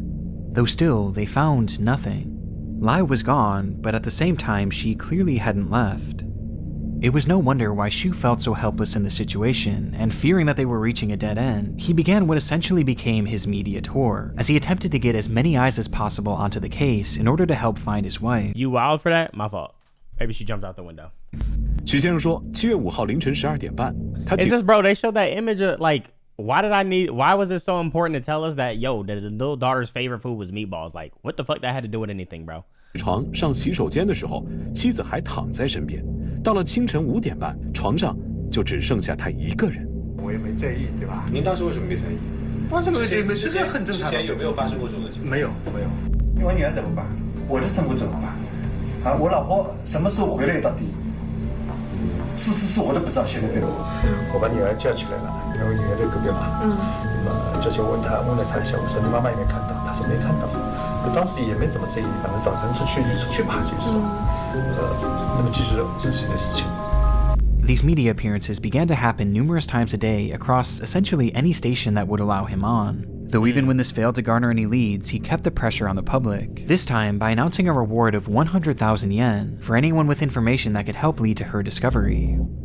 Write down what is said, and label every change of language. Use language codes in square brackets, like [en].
[en] Though still, they found nothing. Lai was gone, but at the same time, she clearly hadn't left. It was no wonder why Shu felt so helpless in the situation, and fearing that they were reaching a dead end, he began what essentially became his media tour, as he attempted to get as many eyes as possible onto the case in order to help find his wife. You wild for that? My fault. Maybe she jumped out the window. [zh] 许先生说，7月5号凌晨12点半，他 [en] It's just, bro, they showed that image of, like, why was it so important to tell us that, yo, the little daughter's favorite food was meatballs? Like, what the fuck that had to do with anything, bro? [zh] 床上洗手间的时候，妻子还躺在身边。到了清晨5点半，床上就只剩下他一个人。我也没在意，对吧？您当时为什么没在意？发生了这个很正常。之前有没有发生过这种的情况？没有。我女儿怎么办？我的生活怎么办？啊，我老婆什么时候回来到底？是我都不知道，现在对我。我把女儿叫起来了，因为我女儿在隔壁嘛。那么叫去问了她一下，我说你妈妈有没有看到？她说没看到。我当时也没怎么在意，反正早晨出去吧，就是说，那么继续自己的事情。 [en] These media appearances began to happen numerous times a day across essentially any station that would allow him on. Though even when this failed to garner any leads, he kept the pressure on the public, this time by announcing a reward of 100,000 yen for anyone with information that could help lead to her discovery.